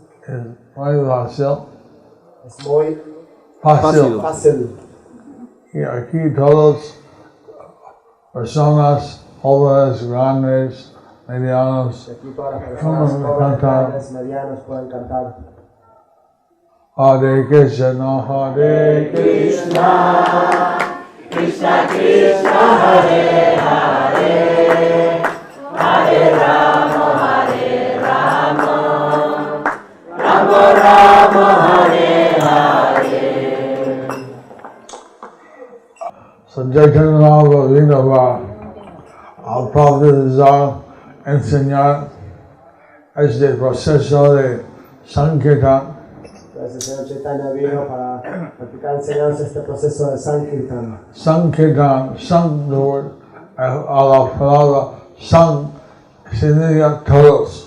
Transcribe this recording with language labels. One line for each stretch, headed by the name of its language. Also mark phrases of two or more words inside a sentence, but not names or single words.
Spanish: es muy fácil. es muy Fácil. fácil. Y aquí todos personas jóvenes, grandes, medianos, Y aquí todas las personas jóvenes, grandes, medianos pueden cantar.
Sanskrit: Hare Krishna, Hare Krishna, Krishna Krishna Hare Hare Hare Rama Rama Rama Hare Hare.
Spanish: So Chaitanya vino para alfabetizar, enseñar este proceso de Sankirtan. Entonces el Señor Chaitanya vino para practicar enseñanza este proceso de Sankirtan. Sankirtan, San, a la palabra San significa todos.